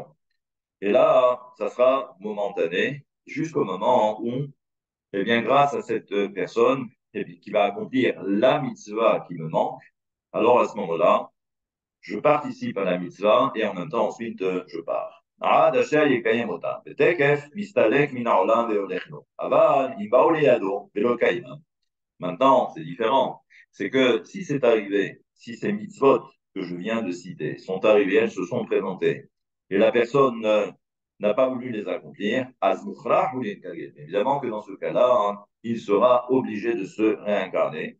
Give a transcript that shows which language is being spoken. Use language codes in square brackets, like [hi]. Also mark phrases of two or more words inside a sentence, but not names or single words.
[fr] Et là, ça sera momentané jusqu'au moment où, eh bien, grâce à cette personne qui va accomplir la mitzvah qui me manque, alors à ce moment-là, je participe à la mitzvah et en même temps ensuite je pars. [he] עד אשר יקיים אותה, ותקף מסתלק מן העולם והולך לו. אבל אם באו לידו ולא קיימם, [fr] maintenant c'est différent. C'est que si c'est arrivé, si ces mitzvot que je viens de citer sont arrivées, elles se sont présentées, et la personne n'a pas voulu les accomplir, [he] אז מוכרח [fr] ou évidemment que dans ce cas-là, hein, il sera obligé de se réincarner.